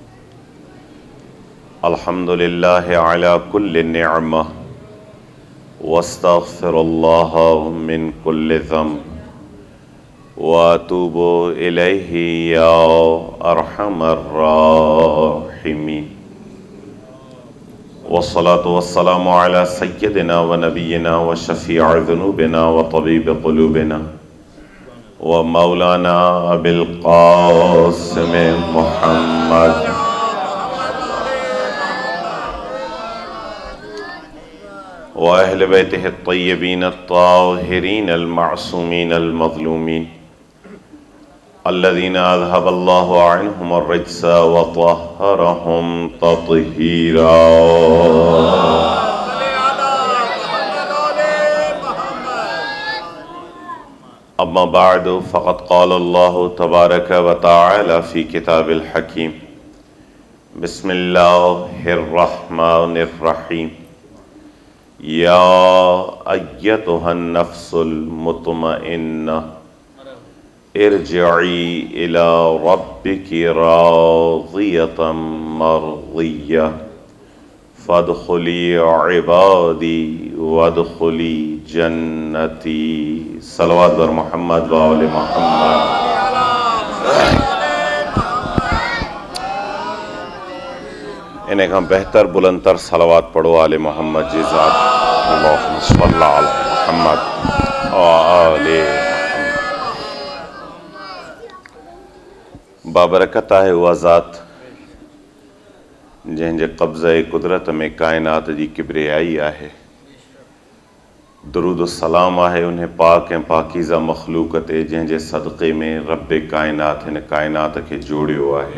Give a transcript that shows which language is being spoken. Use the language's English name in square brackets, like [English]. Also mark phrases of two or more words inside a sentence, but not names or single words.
[Arabic] الحمد لله على كل نعمة وأستغفر الله من كل ذنب وأتوب إليه يا أرحم الراحمين. والصلاة والسلام على سيدنا ونبينا وشفيع ذنوبنا وطبيب قلوبنا ومولانا أبي القاسم محمد وأهل بيته الطيبين الطاهرين المعصومين المظلومين الذين أذهب الله عنهم الرجس وطهرهم تطهيرا. أما بعد فقد قال الله تبارك وتعالى في كتاب الحكيم. بسم الله الرحمن الرحيم. يا أيتها النفس المطمئنة ارجعي إلى ربك راضية مرضية فادخلي عبادي وادخلي جنتي. [Persian] صلوات بر محمد و آل محمد. [Sindhi] इन्हें का बेहतर बुलंदतर सलवात पढ़ो आले मोहम्मद जी ज़ात। [Arabic] اللهم صل على محمد وآل محمد. [Sindhi] बाबरकत आहे उहा ज़ात जंहिंजे क़ब्ज़े कुदरत में कायनात जी किब्रियाई आहे। दुरूद सलाम आहे उन्हें पाक ऐं पाकीज़ा मख़लूक़ ते जंहिंजे सदक़े में रब्बे कायनात हिन कायनात खे जोड़ियो आहे।